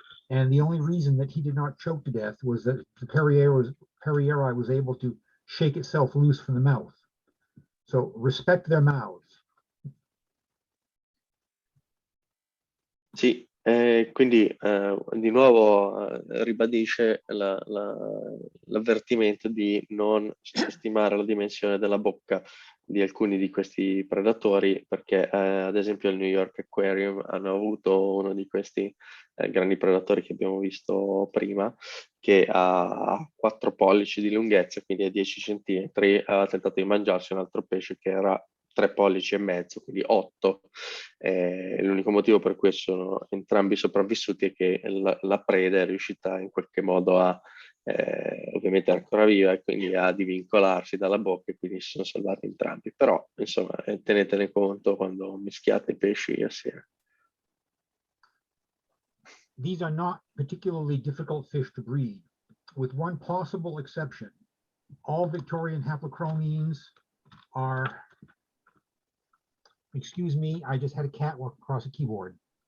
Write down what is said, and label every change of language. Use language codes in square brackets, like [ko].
[en] And the only reason that he did not choke to death was that the Perrieri was able to shake itself loose from the mouth. So respect their mouths. [it] Sì, quindi di nuovo ribadisce l'avvertimento di non sottostimare la dimensione della bocca di alcuni di questi predatori, perché ad esempio al New York Aquarium hanno avuto uno di questi grandi predatori che abbiamo visto prima, che ha 4 pollici di lunghezza, quindi a 10 centimetri, ha tentato di mangiarsi un altro pesce che era 3 pollici e mezzo, quindi 8. L'unico motivo per cui sono entrambi sopravvissuti è che la preda è riuscita in qualche modo a ovviamente ancora viva e quindi a divincolarsi dalla bocca, e quindi si sono salvati entrambi. Però insomma tenetene conto quando mischiate i pesci assieme. [en] These are not particularly difficult fish to breed, with one possible exception. All Victorian haplochromines are, excuse me, I just had a cat walk across a keyboard.